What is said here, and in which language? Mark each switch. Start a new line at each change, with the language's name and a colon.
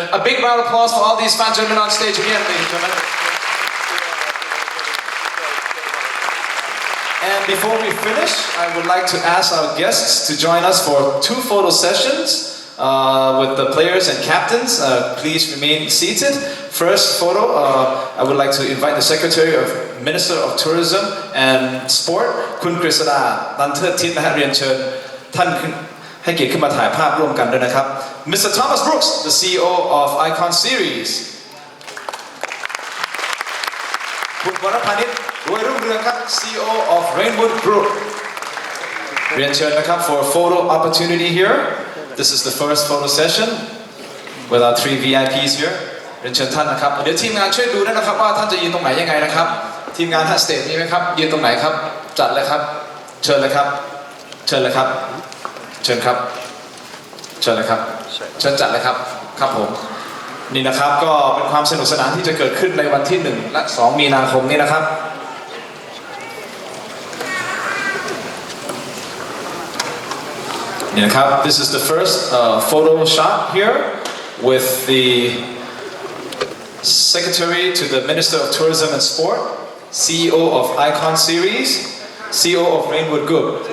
English: A big round of applause for all these fine gentlemen on stage again, ladies and gentlemen. And before we finish, I would like to ask our guests to join us for 2 photo sessions. with the players and captains. Please remain seated. First photo, I would like to invite the Secretary of Minister of Tourism and Sport
Thai: คุณกฤษดาตันเทิดทิศนะฮะเรียนเชิญท่านให้เกียรติขึ้นมาถ่ายภาพร่วมกันด้วยนะครับ
English: Mr. Thomas Brooks, the CEO of Icon Series คุณวรพานิชรวยรุ่งเรืองครับ CEO of Reignwood Group
Thai: เรียนเชิญนะครับ
English: for a photo opportunity here. This is the first photo session with our 3 VIPs here.
Thai: เรียนเชิญท่านนะครับเดี๋ยวทีมงานช่วยดูด้วยนะครับว่าท่านจะยืนตรงไหนยังไงนะครับทีมงานท่านสเตจมีไหมครับยืนตรงไหนครับจัดเลยครับเชิญเลยครับเชิญเลยครับเชิญครับ เชิญเลยครับเชิญจัดเลยครับครับผมนี่นะครับก็เป็นความสนุกสนานที่จะเกิดขึ้นในวันที่1และ2มีนาคมนี้นะครับนี่นะครับ
English: This is the first photo shot here with the Secretary to the Minister of Tourism and Sport, CEO of Icon Series, CEO of Reignwood Group.